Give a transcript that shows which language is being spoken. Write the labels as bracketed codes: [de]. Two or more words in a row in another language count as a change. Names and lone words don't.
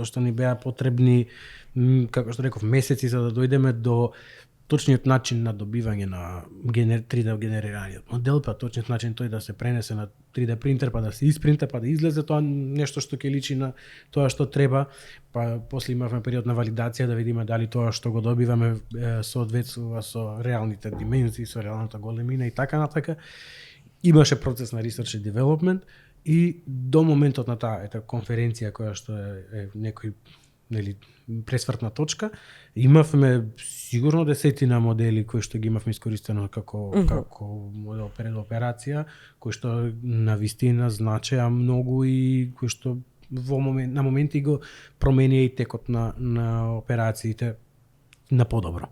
[mk] што ни беа потребни, како што реков, месеци за да дојдеме до точниот начин на добивање на 3D генерираниот модел, па точниот начин тој да се пренесе на 3D принтер, па да се испринта, па да излезе тоа нешто што ќе личи на тоа што треба, па после имавме период на валидација да видиме дали тоа што го добиваме соодветствува со реалните димензии, со реалната големина и така натака. Имаше процес на [en] research and development [mk] и до моментот на таа конференција која што е некој пресвртна точка, имавме сигурно десетина модели кои што ги имавме искористено како модел пред операција, кои што на вистина значеа многу и кои што на моменти го променија и текот на операциите на подобро.